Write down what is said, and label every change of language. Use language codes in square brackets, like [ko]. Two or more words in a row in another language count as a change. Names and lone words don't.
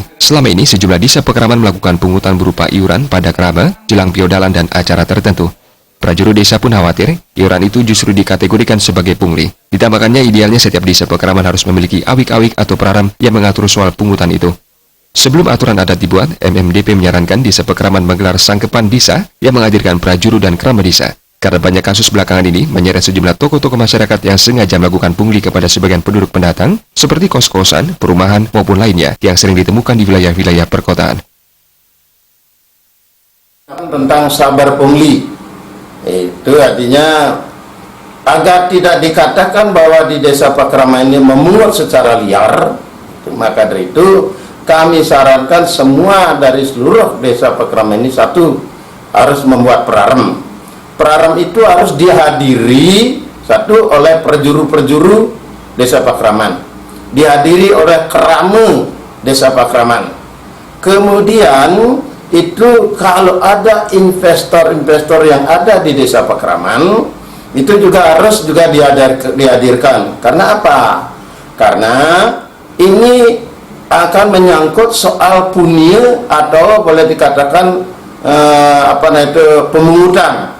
[id] Selama ini, sejumlah desa Pekraman melakukan pungutan berupa iuran pada krama, jelang piodalan dan acara tertentu. Prajurit desa pun khawatir, iuran itu justru dikategorikan sebagai pungli. Ditambahkannya, idealnya setiap desa Pekraman harus memiliki awik-awik atau perarem yang mengatur soal pungutan itu. Sebelum aturan adat dibuat, MMDP menyarankan desa Pekraman menggelar sangkepan desa yang menghadirkan prajurit dan krama desa. Karena banyak kasus belakangan ini menyeret sejumlah tokoh-tokoh masyarakat yang sengaja melakukan pungli kepada sebagian penduduk pendatang, seperti kos-kosan, perumahan, maupun lainnya yang sering ditemukan di wilayah-wilayah perkotaan. Tentang sabar pungli, itu artinya agar tidak dikatakan bahwa di desa Pekraman ini memungut secara liar, maka dari itu kami sarankan semua dari seluruh desa Pekraman ini satu, harus membuat perarem. Perarem itu harus dihadiri satu oleh perjuru-perjuru desa Pekraman, dihadiri oleh kerama desa Pekraman. Kemudian itu kalau ada investor-investor yang ada di desa Pekraman, itu juga harus dihadirkan. Karena apa? Karena ini akan menyangkut soal punya atau boleh dikatakan pemungutan.